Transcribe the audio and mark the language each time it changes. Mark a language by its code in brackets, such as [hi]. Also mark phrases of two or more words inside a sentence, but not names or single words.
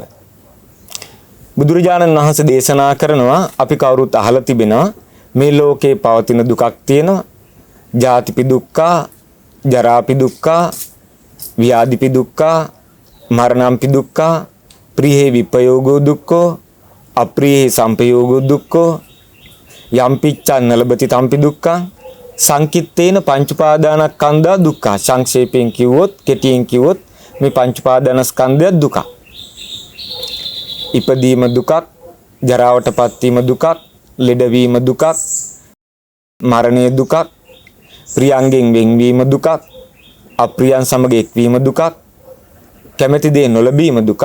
[si] බුදුරජාණන් වහන්සේ දේශනා කරනවා අපි කවුරුත් අහලා තිබෙනවා මේ ලෝකේ පවතින දුකක් තියෙනවා. [pi] ජාතිපි දුක්ඛා, ජරාපි දුක්ඛා, ව්‍යාධිපි දුක්ඛා, මරණම්පි දුක්ඛා, ප්‍රියේ විපයෝගෝ දුක්ඛෝ, අප්‍රියේ සම්පයෝගෝ දුක්ඛෝ, යම්පිච්ඡන් නලබති තම්පි දුක්ඛං, සංකිට්ඨේන පංච උපාදානස්කන්ධා දුක්ඛ. [si] සංක්ෂේපයෙන් කිව්වොත්, කෙටියෙන් කිව්වොත් මේ පංච උපාදානස්කන්ධය දුක. ඉපදීම දුකක්, ජරාවටපත් වීම දුකක්, ලෙඩවීම දුකක්, මරණය දුකක්, ප්‍රියංගෙන් වෙන්වීම දුකක්, අප්‍රියයන් සමග එක්වීම දුකක්, කැමැති දේ නොලැබීම දුකක්.